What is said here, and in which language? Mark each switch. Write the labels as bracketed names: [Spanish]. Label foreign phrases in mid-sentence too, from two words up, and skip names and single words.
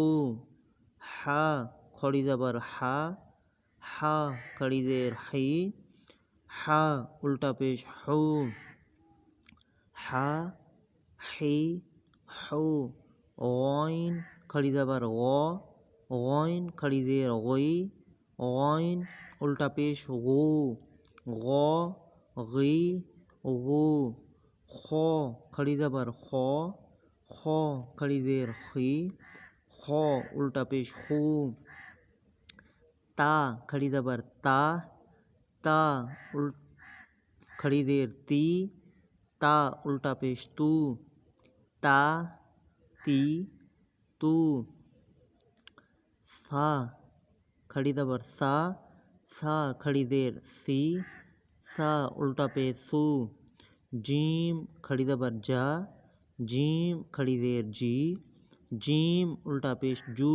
[Urdu] حا کھڑی زبر حا، حا کھڑی زیر حی، حا الٹا پیش حو، حا حی حو۔ غین کھڑی زبر غو، غین کھڑی زیر غی، غین الٹا پیش غو، غو غی غو۔ خو کھڑی زبر خو، خو کھڑی زیر خی، خو الٹا پیش خو۔ تا کھڑی زبر تا، تا کھڑی زیر تی، تا الٹا پیش تو، تا تی تو۔ سا کھڑی زبر سا، سا کھڑی زیر سی، سا الٹا پیش سو۔ جیم کھڑی زبر جا، جیم کھڑی زیر جی، جیم الٹا پیش جو۔